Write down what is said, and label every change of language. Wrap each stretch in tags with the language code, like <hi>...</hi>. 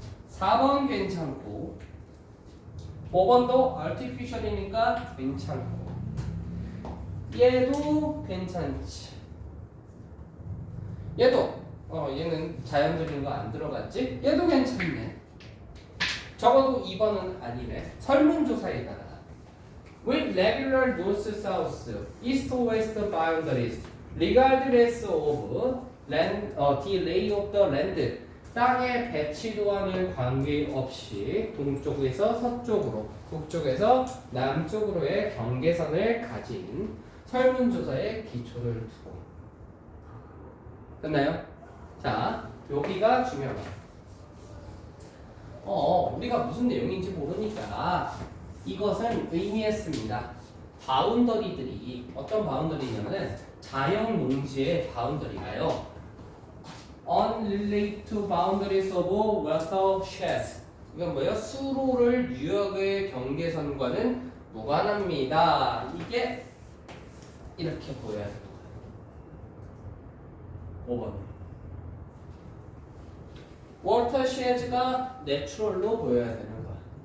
<ko>4번 괜찮고 5번도 artificial이니까 괜찮고 얘도 괜찮지. 얘도 얘는 자연적인 거 안 들어갔지? 얘도 괜찮네. 적어도 2번은 아니네. 설문조사에 따라</ko> <en>with regular north-south, east-west boundaries, regardless of land, the lay of the land.</en> <ko>땅의 배치도와는 관계없이 동쪽에서 서쪽으로, 북쪽에서 남쪽으로의 경계선을 가진 설문조사에 기초를 두고. 됐나요? 자, 여기가 중요한 거야. 우리가 무슨 내용인지 모르니까 이것은 의미했습니다. 바운더리들이 어떤 바운더리냐면은 자연 농지의 바운더리가요.</ko> <en>unrelated to boundaries of watersheds.</en> <ko>이건 뭐예요? 수로를 유역의 경계선과는 무관합니다. 이게 이렇게 보여야 되는 거예요. 5번. 워터쉐즈가 내추럴로 보여야 되는 거야.</ko>